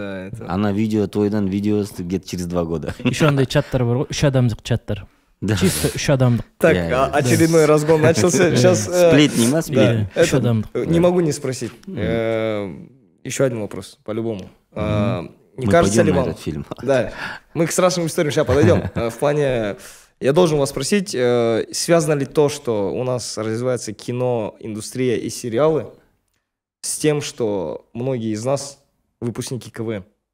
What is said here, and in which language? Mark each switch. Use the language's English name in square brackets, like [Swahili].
[Kazakh] Ана видео тойдан видеосы [Russian] где-то через 2 года. [Kazakh] Еще андай чаттар бар ғой, 3 адамдық чаттар. Чисто 3 адамдық. [Russian] Так, очередной разгон начался. Сейчас. Сплетни, ма, сплетни. Не могу не спросить. Еще один вопрос, по-любому. Не кажется ли вам... фильм. Да, мы к страшным историям сейчас подойдем. В плане, я должен вас спросить, связано ли то, что у нас развивается кино, индустрия и сериалы, с тем, что многие из нас выпускники КВН?